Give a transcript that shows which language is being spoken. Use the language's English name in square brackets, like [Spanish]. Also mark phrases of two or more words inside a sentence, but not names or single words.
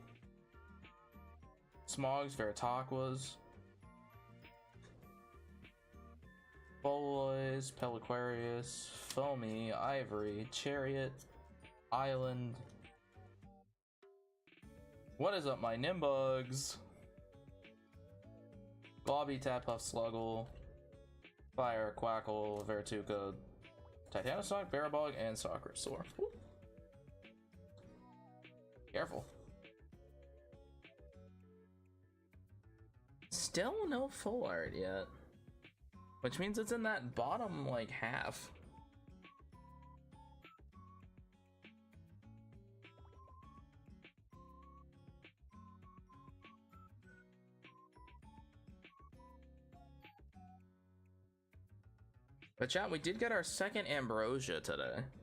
[English] Smogs, Veritaquas. Bolois, Peliquarius, Foamy, Ivory, Chariot, Island. What is up, my Nimbugs? Globby, Tapuff, Sluggle, Fire, Quackle, Vertuca, Titanosaur, Barabog, and Socrasaur. Careful. Still no full art yet, which means it's in that bottom like half. But chat, we did get our second Ambrosia today.